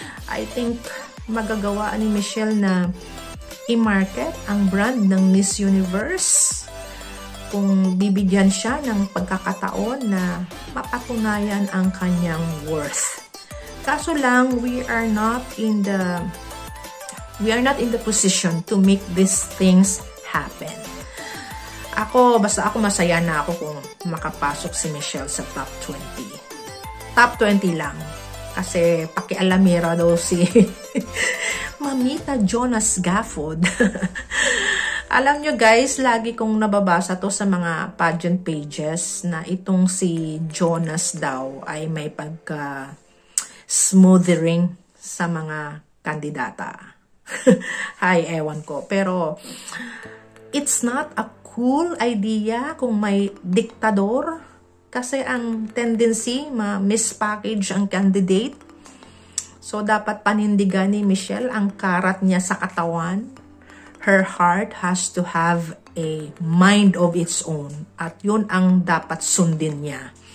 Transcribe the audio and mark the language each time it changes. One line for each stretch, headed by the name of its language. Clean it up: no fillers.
English: I think
Filipino: magagawa ni Michelle na i-market ang brand ng Miss Universe kung bibigyan siya ng pagkakataon na mapatunayan ang kanyang worth. Kaso lang,
English: we are not in the position to make these things happen.
Filipino: Basta ako masaya na ako kung makapasok si Michelle sa top 20. Top 20 lang. Kasi pakialamera daw si Mamita Jonas Gafford. Alam nyo guys, lagi kong nababasa to sa mga pageant pages na itong si Jonas daw ay may pagka-smoothering sa mga kandidata. Ay, ewan ko.
English: Pero, it's not a cool idea
Filipino: kung may diktador. Kasi ang tendency, ma-mispackage ang candidate. So, dapat panindigan ni Michelle ang karat niya sa katawan.
English: Her heart has to have a mind of its own.
Filipino: At yun ang dapat sundin niya.